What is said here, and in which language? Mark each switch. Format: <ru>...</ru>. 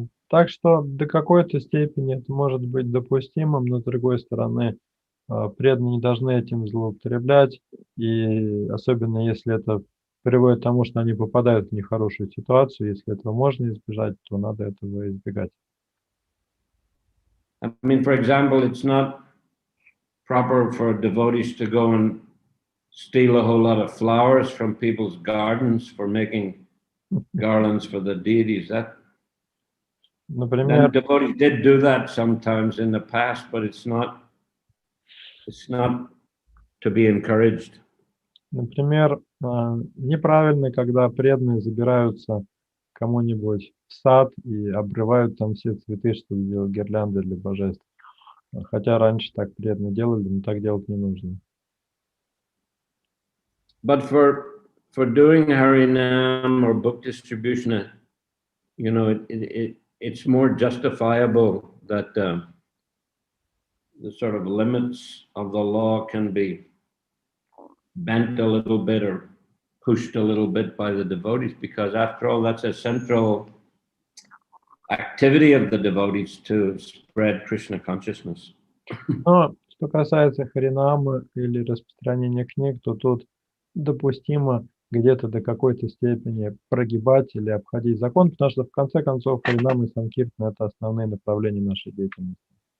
<ru>Так что до какой-то степени это может быть допустимым, но с другой стороны, преданные не должны этим злоупотреблять, и особенно если это приводит к тому, что они попадают в нехорошую ситуацию, если этого можно избежать, то надо этого избегать.</ru> <en>I mean, for example, it's not proper for devotees to go and steal a whole lot of flowers from people's gardens for making garlands for the deities.</en> <ru>Например,</ru> <en>And devotees did do that sometimes in the past, but it's not to be encouraged.</en> <ru>например, неправильно, когда преданные забираются кому-нибудь в сад и обрывают там все цветы, чтобы сделать гирлянды для божеств. Хотя раньше так преданные делали, но так делать не нужно.</ru> <en>But for doing Harinam or book distribution, you know, it's more justifiable that the sort of limits of the law can be bent a little bit or pushed a little bit by the devotees, because after all, that's a central activity of the devotees to spread Krishna consciousness.</en> <ru>Но что касается харинамы или распространения книг, то тут допустимо где-то до какой-то степени прогибать или обходить закон, потому что в конце концов харинамы и санкиртана — это основные направления нашей деятельности.</ru>